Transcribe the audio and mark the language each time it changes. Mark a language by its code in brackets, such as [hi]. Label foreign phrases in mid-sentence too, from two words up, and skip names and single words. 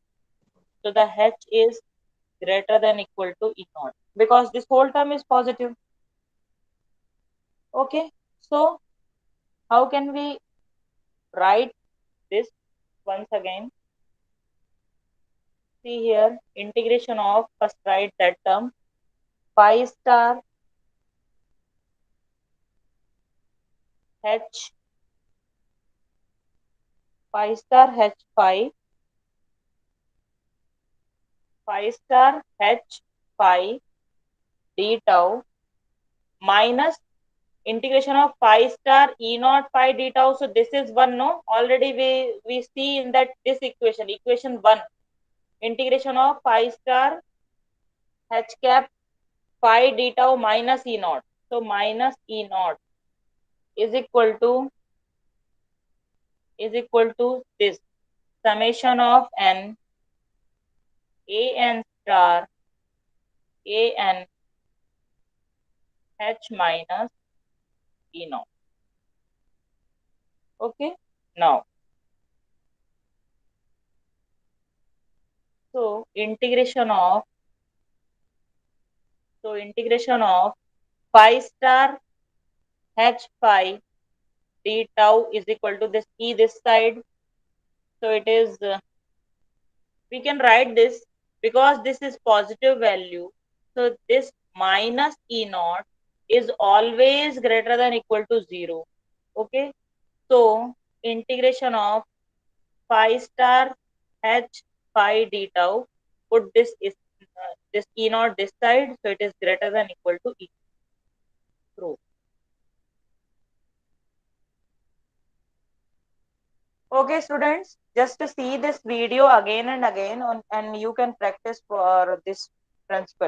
[en] So the h is greater than equal to E naught because this whole term is positive. Okay. So how can we write this once again? See here, integration of, first write that term, phi star h, phi star h phi, phi star h phi d tau minus integration of phi star E naught phi d tau. So this is 1, no? Already we see in that this equation 1, integration of phi star h cap phi d tau minus E naught. So minus E naught is equal to this summation of n a n star a n h minus E naught. Okay. Now, so integration of phi star h phi d tau is equal to this E this side. So it is we can write this because this is positive value. So this minus E naught is always greater than equal to 0. Okay. So integration of phi star h phi d tau, put this E naught this side, so it is greater than equal to E. True. Okay, students, just to see this video again and again and you can practice for this principle.